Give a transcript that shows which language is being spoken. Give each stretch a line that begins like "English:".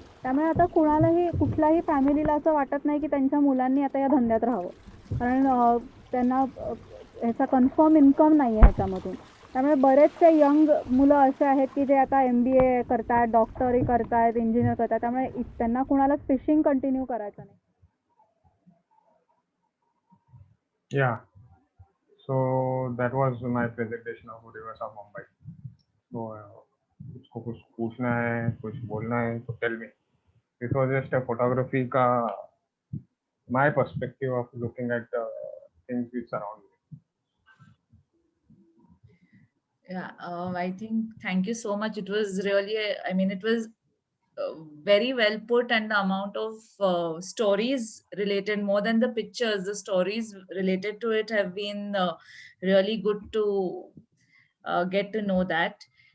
Marathi: त्यामुळे आता कुठल्याही फॅमिलीला असं वाटत नाही की त्यांच्या मुलांनी आता या धंद्यात राहावं, कारण त्यांना ह्याचा कन्फर्म इन्कम नाही आहे ह्याच्यामधून. त्यामुळे बरेचसे यंग मुलं असे आहेत की जे आता MBA करतात, डॉक्टरी करतात, इंजिनियर करतात, त्यामुळे त्यांना कुणालाच फिशिंग कंटिन्यू करायचं नाही.
English: Yeah. So that was my presentation of rivers of Mumbai.
Hindi: So उसको कुछ पूछना है, कुछ बोलना है तो
English: tell me. This was just a photography का my perspective of looking at things which surround me. Yeah, I think thank you so much. It was really, I mean, it was very well put, and the amount of stories related more than the pictures, the stories related to it have been really good to get to know that.